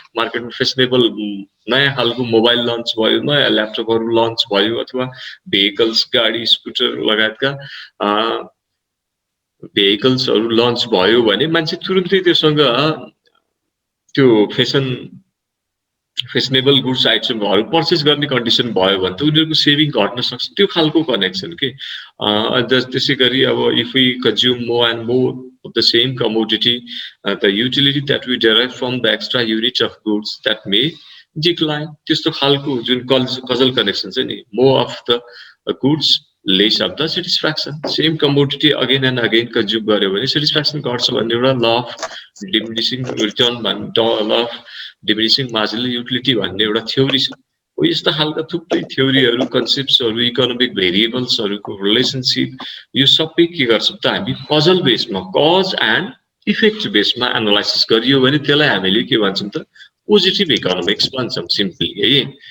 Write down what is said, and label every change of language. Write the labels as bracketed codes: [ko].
[ne] मार्केटमा फेसनेबल नयाँ खालको मोबाइल लन्च भयो, नयाँ ल्यापटपहरू लन्च भयो, अथवा भेहिकल्स, गाडी, स्कुटर लगायतका भेहिकल्सहरू लन्च भयो भने मान्छे तुरुन्तै त्योसँग त्यो फेसनेबल गुड्स आइटमहरू पर्चेस गर्ने कन्डिसन भयो भने त उनीहरूको सेभिङ घट्न सक्छ। त्यो खालको कनेक्सन के। त्यसै गरी अब [en] If we consume more and more of the same commodity, the utility that we derive from the extra unit of goods that may decline. [ne] त्यस्तो खालको जुन कजल कनेक्सन छ नि, [en] more of the goods, less of the satisfaction. [ne] Same commodity again and again consume गर्यो भने satisfaction घट्छ भन्ने एउटा ल अफ डिमिनिसिङ रिटर्न भन्ने, law of diminishing marginal utility भन्ने एउटा थ्योरी छ। यस्ता खालका थुप्रै थ्योरीहरू, कन्सेप्ट्सहरू, इकोनोमिक भेरिएबल्सहरूको रिलेसनशिप, यो सबै के गर्छ त हामी causal बेसमा, cause and effect बेसमा analysis गरियो भने त्यसलाई हामीले के भन्छौँ त पोजिटिभ इकोनोमिक्स भन्छौँ सिम्पली है।